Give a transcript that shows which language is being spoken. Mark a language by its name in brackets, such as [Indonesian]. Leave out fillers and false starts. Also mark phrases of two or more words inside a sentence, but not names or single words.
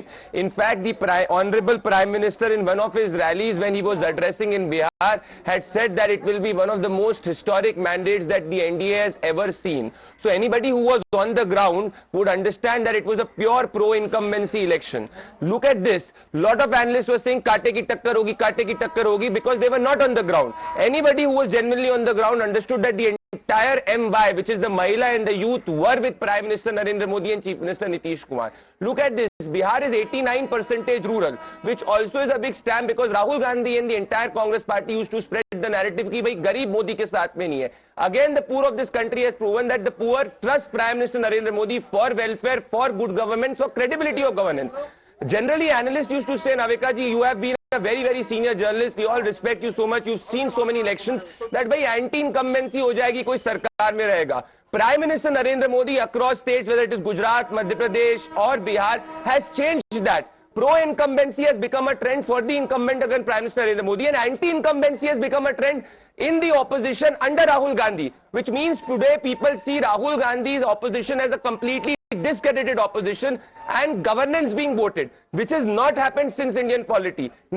[English] In fact, the Honorable Prime Minister in one of his rallies when he was addressing in Bihar had said that it will be one of the most historic mandates that the NDA has ever seen. So anybody who was on the ground would understand that it was a pure pro-incumbency election. Look at this. Lot of analysts were saying [Hindi] काँटे की टक्कर होगी [English] because they were not on the ground. Anybody who was genuinely on the ground understood that the entire MY, which is the Mahila and the youth, were with Prime Minister Narendra Modi and Chief Minister Nitish Kumar. Look at this. Bihar is 89% rural, which also is a big stamp because Rahul Gandhi and the entire Congress party used to spread the narrative [Hindi] कि भाई गरीब मोदी के साथ में नहीं है. [English] Again, the poor of this country has proven that the poor trust Prime Minister Narendra Modi for welfare, for good governance, for credibility of governance. Generally, analysts used to say, Navika ji, you have been a very, very senior journalist. We all respect you so much. You've seen so many elections that [Hindi] भाई anti-incumbency हो जाएगी, कोई सरकार में रहेगा. [English] Prime Minister Narendra Modi across states, whether it is Gujarat, Madhya Pradesh or Bihar, has changed that. Pro-incumbency has become a trend for the incumbent against Prime Minister Narendra Modi, and anti-incumbency has become a trend in the opposition under Rahul Gandhi, which means today people see Rahul Gandhi's opposition as a completely discredited opposition and governance being voted, which has not happened since Indian polity.